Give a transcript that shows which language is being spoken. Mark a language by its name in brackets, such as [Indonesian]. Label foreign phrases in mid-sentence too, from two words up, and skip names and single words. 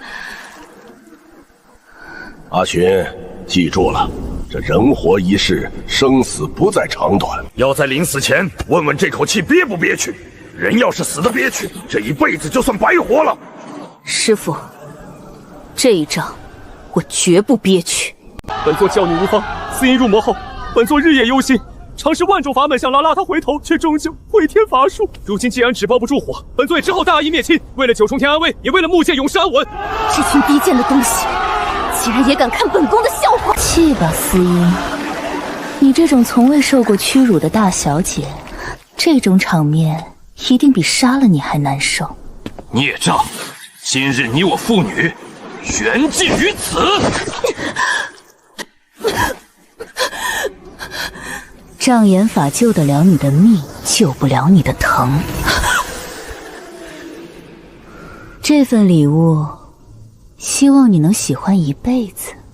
[Chinese] 阿尋，記住了，這人活一世，生死不在長短。要在臨死前問問這口氣憋不憋屈。人要是死得憋屈，這一輩子就算白活了。師父，這一仗我絕不憋屈。本座教女無方，司音入魔後，本座日夜憂心，嘗試萬種法門想拉他回頭，卻終究毀天乏術。如今既然紙包不住火，本座也只好大義滅親，為了九重天安危，也為了木界永世安穩。這群低賤的東西，竟然也敢看本宮的笑話！氣吧，司音，你這種從未受過屈辱的大小姐，這種場面一定比殺了你還難受。孽障！今日你我父女缘盡於此。障眼法救得了你的命，救不了你的疼。这份禮物，希望你能喜歡一輩子。